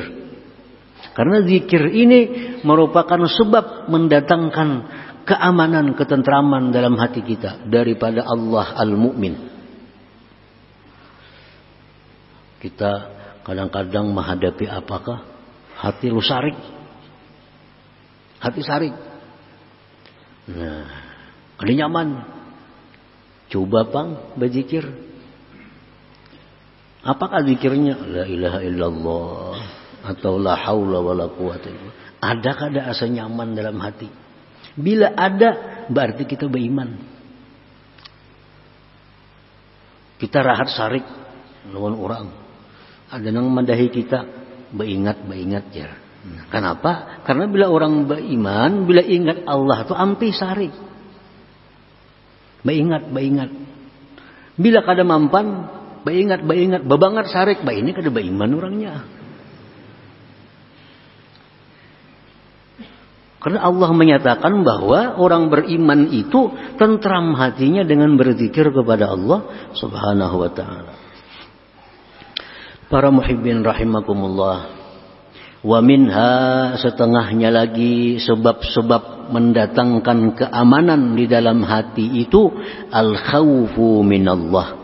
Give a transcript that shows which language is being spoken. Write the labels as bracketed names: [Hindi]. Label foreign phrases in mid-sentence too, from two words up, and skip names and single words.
[Indonesian] Karena zikir ini merupakan sebab mendatangkan keamanan, ketentraman dalam hati kita daripada Allah Al-Mu'min. Kita kadang-kadang menghadapi apakah? [Banjar] Hati lu sarik. Hati sarik. Nah, ada nyaman. Coba pang berzikir. Apakah zikirnya? [Arabic] لا إله إلا الله. [Indonesian] Atau [Arabic] لا حول ولا قوة إلا الله. [Indonesian] Adakah ada asa nyaman dalam hati? Bila ada, berarti kita beriman. [Banjar] Kita rahat sarik lawan orang. Ada yang mendahi kita, beingat ya. [Indonesian] Kenapa? Karena bila orang beriman, bila ingat Allah itu ampi sari. [Banjar] Baingat. Bila kada mampan, baingat. Babangat sarik, ini kada beriman orangnya. [Indonesian] Karena Allah menyatakan bahwa orang beriman itu tentram hatinya dengan berzikir kepada Allah [Arabic] سبحانه وتعالى. [Indonesian] Para muhibbin rahimakumullah. Wa minha, setengahnya lagi sebab-sebab mendatangkan keamanan di dalam hati itu [Arabic] الخوف من الله.